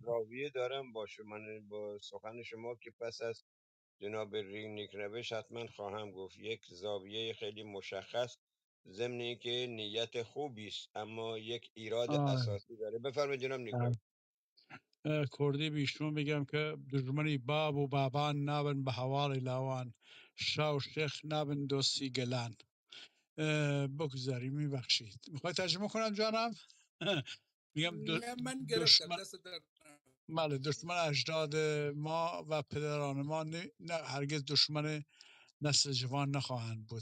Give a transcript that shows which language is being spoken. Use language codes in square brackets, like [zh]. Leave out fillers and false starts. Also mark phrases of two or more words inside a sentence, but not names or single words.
[fa] زاویه دارم با سخن شما که پس از جناب رینیک روش حتما خواهم گفت. یک زاویه خیلی مشخص، ضمن اینکه نیت خوبی است اما یک ایراد اساسی داره. بفرمایید جناب نیکو. کردی بیشتون بگم که [ckb] دجمنی باب و بابان نابن به حوال لاوان، شاه و شیخ نابن دوستی گلان. [fa] بگذاری میبخشید. میخوای ترجمه کنم جانم؟ میگم نه من گرفتم، دشمن، دست در بله دشمن اجداد ما و پدران ما نه هرگز دشمن نسل جوان نخواهند بود.